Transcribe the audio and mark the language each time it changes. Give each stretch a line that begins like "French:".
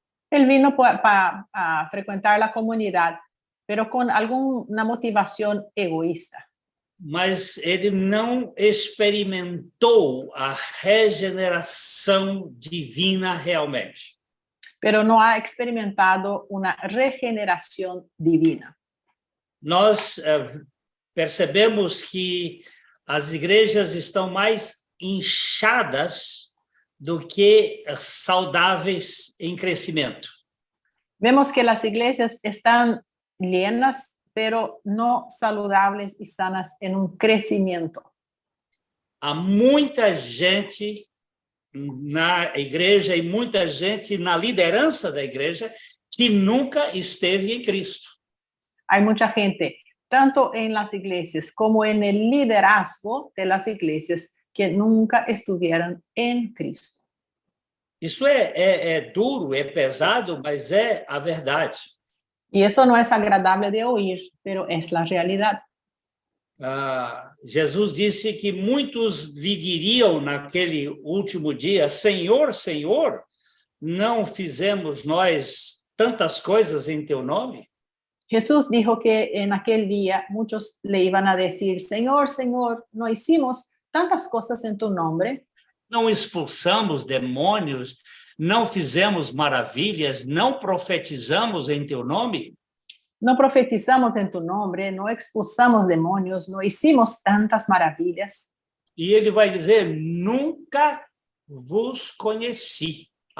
Spanish: Él vino para frecuentar la comunidad, pero con alguna motivación egoísta.
Portuguese: Mas ele não experimentou a regeneração divina realmente.
Spanish: Pero no ha experimentado una regeneración divina.
Portuguese: Nós percebemos que as igrejas estão mais inchadas do que saudáveis em crescimento.
Spanish: Vemos que las iglesias están llenas, pero no saludables y sanas en un crecimiento.
Portuguese: Há muita gente na igreja e muita gente na liderança da igreja que nunca esteve em Cristo.
Spanish: Hay mucha gente, tanto en las iglesias como en el liderazgo de las iglesias, que nunca estuvieron en Cristo.
Portuguese: Isso é duro, é pesado, mas é a verdade.
Spanish: Y eso no es agradable de oír, pero es la realidad.
Portuguese: Jesus disse que muitos lhe diriam naquele último dia: Senhor, Senhor, não fizemos nós tantas coisas em teu nome?
Spanish: Jesús dijo que en aquel día muchos le iban a decir: Señor, Señor, ¿no hicimos tantas cosas en tu nombre?
Portuguese: Não expulsamos demônios, não fizemos maravilhas, não profetizamos em teu nome?
Spanish: No profetizamos en tu nombre, no expulsamos demonios, no hicimos tantas maravillas.
Portuguese: E ele vai dizer: nunca vos conheci.